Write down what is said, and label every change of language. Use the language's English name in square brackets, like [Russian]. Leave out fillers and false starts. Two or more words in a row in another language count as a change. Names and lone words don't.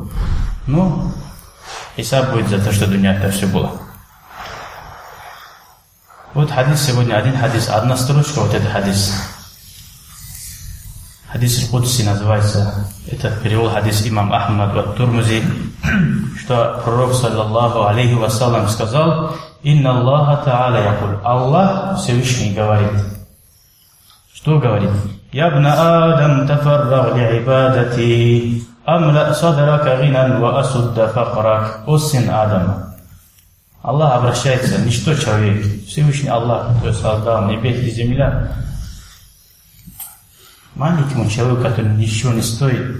[Russian] Но хисаб будет за то, что дуня это все было. Вот хадис сегодня, один хадис, одна строчка, вот этот хадис. Хадис Кудси называется. Это перевел хадис имам Ахмад от Турмузи, что пророк, [Arabic] صلى الله عليه وسلم, сказал: «إن الله تعالى يقول». [Russian] Аллах Всевышний говорит. Что говорит? [Arabic] «يا ابن آدم تفرغ لعبادتي أملأ صدرك غنى وأسد فقرك». [Russian] О сын Адама. Аллах обращается, не что человек, Всевышний Аллах, который создал небес и земля, маленькому человеку, который ничего не стоит.